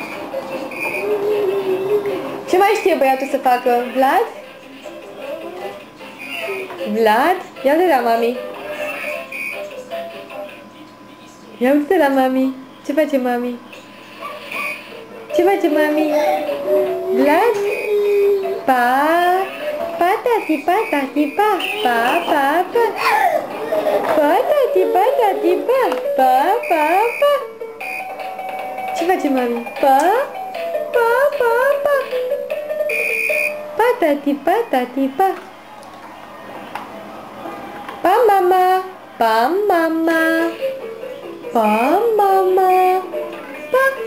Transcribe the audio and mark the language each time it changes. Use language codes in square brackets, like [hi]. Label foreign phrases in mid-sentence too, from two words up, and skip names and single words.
[ro] Ce mai știe băiatul să facă? Vlad? Vlad? Ia uite la mami. Ia uite la mami. Ce face mami? Ce face mami? Vlad? Pa? Pa, tati, pa, tati, pa. Pa, pa, pa. Pa, tati, pa, tati, pa. Pa, pa, pa. Ce face mami? Pa? Pa, pa, pa. Pa, tati, pa, tati, pa. Pa, mama. Pa, mama. Pa, mama. Pa.